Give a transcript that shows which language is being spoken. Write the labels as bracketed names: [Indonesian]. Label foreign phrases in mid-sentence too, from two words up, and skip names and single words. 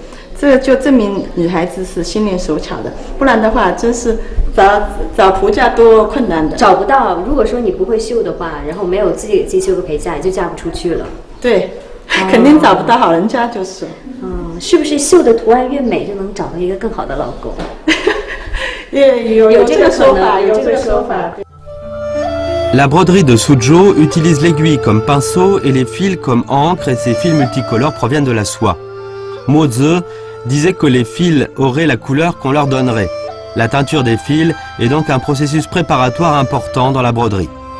[Chinese] 这个就证明女孩子是心灵手巧的，不然的话，真是找仆嫁多困难的。找不到。如果说你不会绣的话，然后没有自己给自己绣个陪嫁，你就嫁不出去了。对。肯定找不到好人家就是，是不是绣的图案越美就能找到一个更好的老公？有这个说法，有这个说法。 [French] La broderie de Suzhou utilise l'aiguille comme pinceau et les fils comme encre et ces fils multicolores proviennent de la soie. Mo Ze disait que les fils auraient la couleur qu'on leur donnerait. La teinture des fils est donc un processus préparatoire important dans la broderie.